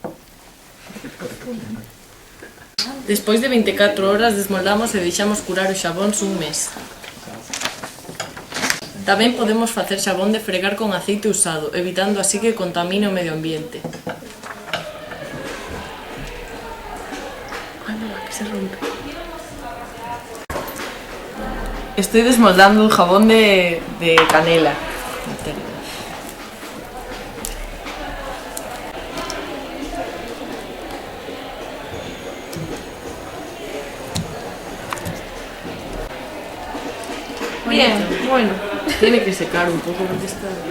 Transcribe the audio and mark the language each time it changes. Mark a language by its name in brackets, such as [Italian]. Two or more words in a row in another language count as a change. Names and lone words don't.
[Galician] Despois de 24 horas desmoldamos e deixamos curar os xabóns un mes. Tamén podemos facer xabón de fregar con aceite usado, evitando así que contamine o medio ambiente. Ai, [Spanish] mira, que se rompe. Estoy desmoldando un jabón de canela. Bien, bueno, tiene que secar un poco porque está...